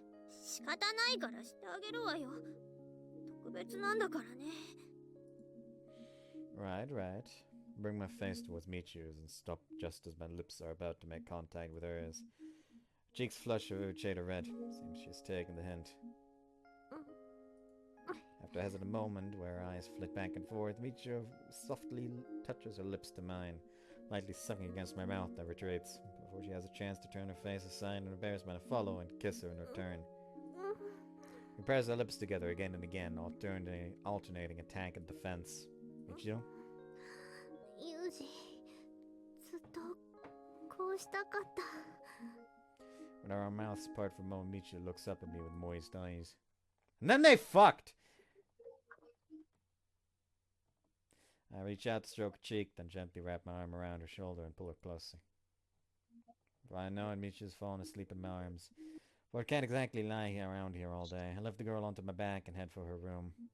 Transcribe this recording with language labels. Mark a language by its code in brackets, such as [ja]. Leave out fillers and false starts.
[ja] 仕方ないからしてあげるわよ。特別なんだからね。 [en] Right. Bring my face towards Michiru's and stop just as my lips are about to make contact with hers. Cheeks flush a vivid shade of red. Seems she's taken the hint. After a hesitant moment where her eyes flit back and forth, Michiru softly touches her lips to mine, lightly sucking against my mouth that retreats. Before she has a chance to turn her face aside in embarrassment, I follow and kiss her in return. He pressed her lips together again and again, alternating attack and defense. Michiru? [ja] ユージ、ずっとこうしたかった。 [en] When our mouths part for a moment, Michiru looks up at me with moist eyes. And then they fucked! I reach out to stroke her cheek, then gently wrap my arm around her shoulder and pull her closer. By now, Michiru's fallen asleep in my arms. But I can't exactly lie around here all day. I lift the girl onto my back and head for her room.